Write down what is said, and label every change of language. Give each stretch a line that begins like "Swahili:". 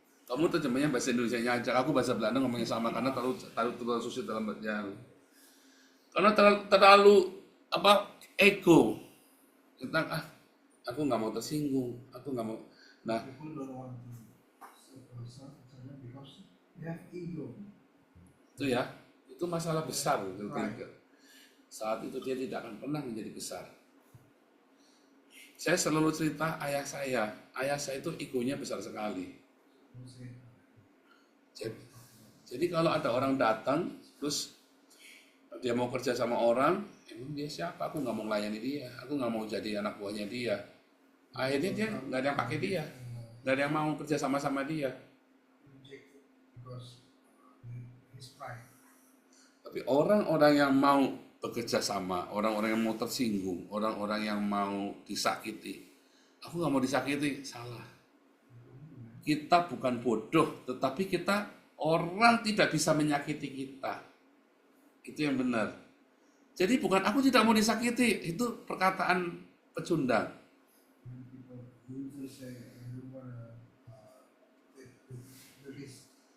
Indonesian: Kamu terjemahnya bahasa Indonesia aja, aku bahasa Belanda ngomongnya sama karena terlalu susah dalam berjalan. Karena terlalu ego tentang aku nggak mau tersinggung, aku nggak mau. Nah,
English: People don't want to serve because they have ego.
Indonesian: itu ya, itu masalah besar. Saat itu dia tidak akan pernah menjadi besar. Saya selalu cerita ayah saya itu egonya besar sekali. Jadi kalau ada orang datang, terus dia mau kerja sama orang, emang dia siapa? Aku nggak mau melayani dia, aku nggak mau jadi anak buahnya dia. Akhirnya dia nggak ada yang pakai dia. Gak ada yang mau kerja sama dia.
English: rejected because his pride.
Indonesian: Tapi orang-orang yang mau bekerja sama, orang-orang yang mau tersinggung, orang-orang yang mau disakiti, aku nggak mau disakiti, salah. Kita bukan bodoh, tetapi orang tidak bisa menyakiti kita. Itu yang benar. Jadi bukan aku tidak mau disakiti, itu perkataan pecundang.
English: Many people usually say, I don't want to do this.